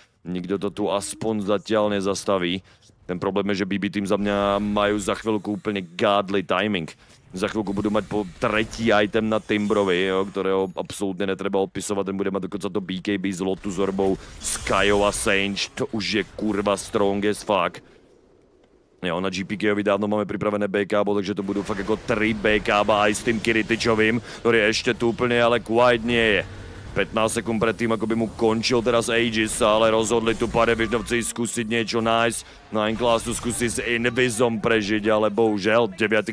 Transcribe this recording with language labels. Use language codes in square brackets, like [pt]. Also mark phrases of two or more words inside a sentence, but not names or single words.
[sk] Nikto to tu aspoň zatiaľ nezastaví. Ten problém je, že BB tým za mňa majú za chvíľku úplne [en] godly timing. [sk] Za chvíľku budú mať po tretí item na Timbrovi, jo, ktorého absolútne netreba odpisovať. Ten bude mať dokonca to BKB s Lotu s orbou, Skyo a Sange. To už je kurva [en] strong as fuck. [sk] Jo, na GPK-ovi dávno máme pripravené BKB, takže to budú fakt ako 3 BKB aj s tým Kiritičovým, ktorý ešte tu úplne ale quite nie je. 15 sekúnd predtým, ako by mu končil teraz Aegis, ale rozhodli tu PVISIONovci skúsiť niečo nice. 9 Class tu skúsi s Invisom prežiť, ale bohužel 9.